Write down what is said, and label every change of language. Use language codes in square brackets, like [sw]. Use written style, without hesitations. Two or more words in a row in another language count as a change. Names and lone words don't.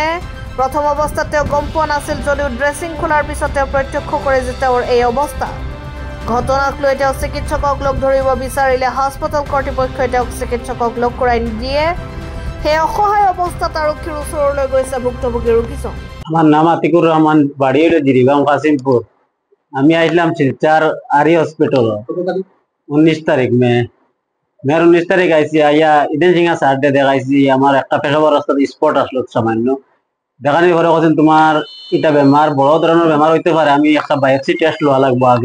[as] প্ৰথম অৱস্থাত তেওঁ গম পোৱা নাছিল যদিও ড্ৰেছিং খোলাৰ পিছত তেওঁ প্ৰত্যক্ষ কৰে যে তেওঁৰ এই অৱস্থা। ঘটনাক লৈ তেওঁ চিকিৎসকক লগ ধৰিব বিচাৰিলে হাস্পতাল কৰ্তৃপক্ষই তেওঁক চিকিৎসকক লগ কৰাই নিদিয়ে। সেই অসহায় অৱস্থাত আৰক্ষীৰ ওচৰলৈ গৈছে ভুক্তভোগী ৰোগীজন। [bn] আমার নাম আতিকুর রহমান, বাড়ি হলো জিরিবাম কাসিমপুর। আমি আসলাম শিলচর আরি হসপিটাল 19 তারিখ মেয়ের 19 তারিখ আইসি আইয়া ইডেন সিংহা স্যারটে দেখাইছি। আমার একটা পেশাবার রাস্তার স্পট আসলো সামান্য। দেখানোর পরে বলছেন তোমার এটা বেমার বড় ধরনের বেমার হইতে পারে, আমি একটা [en] biopsy test [bn] লওয়া লাগবো আগে।